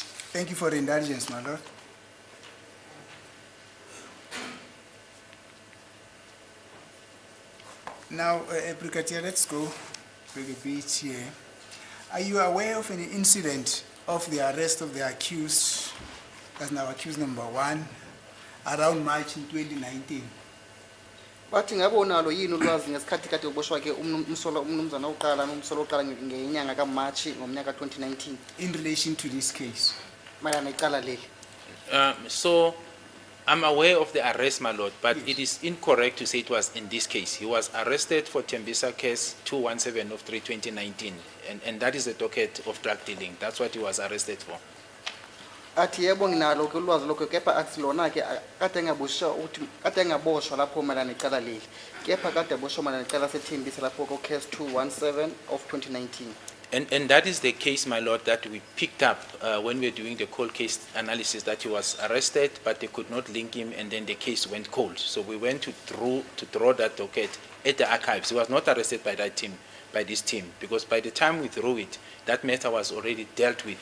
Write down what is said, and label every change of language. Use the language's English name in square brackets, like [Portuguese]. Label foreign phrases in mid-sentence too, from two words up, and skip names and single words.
[English] Thank you for the indulgence, my lord. Now, Brigadier, let's go back a bit here. Are you aware of any incident of the arrest of the accused, that's now accused number 1, around March in 2019? [Zulu] bathi ngabe unalo yini ulwazi ngesikhathi kade uboshwa ke umnumzana oqala nomsolo oqala ngenyanga kaMarch ngomnyaka 2019 [English] In relation to this case? [Zulu] mayelana icala leli? [English] So I'm aware of the arrest, my lord, but it is incorrect to say it was in this case. He was arrested for Tembisa case 217 of 3/2019, and that is the docket of drug dealing. That's what he was arrested for. [Zulu] Athi yebo nginalo ke ulwazi lokho kepha asilona ke kade engaboshwa lapho mayelana icala leli, kepha kade aboshwa mayelana icala sethembisa lapho ko case 217 of 2019. [English] And that is the case, my lord, that we picked up when we were doing the cold case analysis, that he was arrested, but they could not link him, and then the case went cold. So we went to draw that docket at the archives. He was not arrested by that team, by this team, because by the time we drew it, that matter was already dealt with.